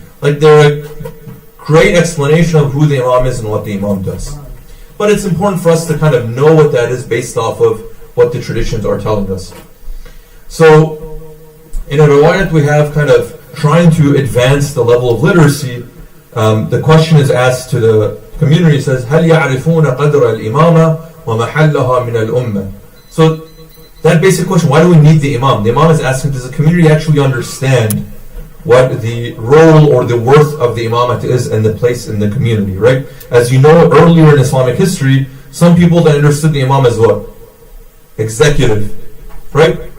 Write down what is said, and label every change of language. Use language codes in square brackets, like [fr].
[en] Like they're a great explanation of who the Imam is and what the Imam does. But it's important for us to kind of know what that is based off of what the traditions are telling us. So in a riwayat we have kind of trying to advance the level of literacy. The question is asked to the community. It says, [ar] هل يعرفون قدر الإمامة ومحلها من الأمة? [en] So that basic question, why do we need the Imam? The Imam is asking, does the community actually understand what the role or the worth of the Imamat is and the place in the community, right? As you know, earlier in Islamic history, Some people that understood the Imam as what? Executive, right?